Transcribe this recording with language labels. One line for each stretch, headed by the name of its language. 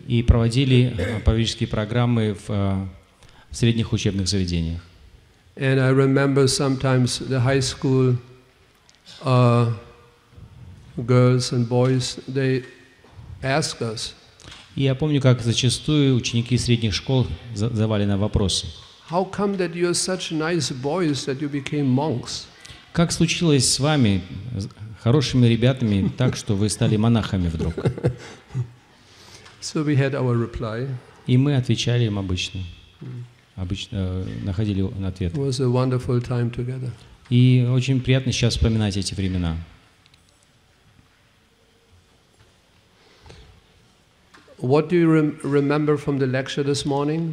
Russian: И проводили проповеднические программы в средних учебных заведениях.
English: And I remember sometimes the high school girls and boys, they ask us.
Russian: И я помню, как зачастую ученики средних школ задавали нам вопросы.
English: How come that you are such nice boys that you became monks?
Russian: Как случилось с вами, хорошими ребятами, так, что вы стали монахами вдруг?
English: So we had our reply.
Russian: И мы отвечали им обычно. Находили ответ.
English: It was a wonderful time together.
Russian: И очень приятно сейчас вспоминать эти времена.
English: What do you remember from the lecture this morning?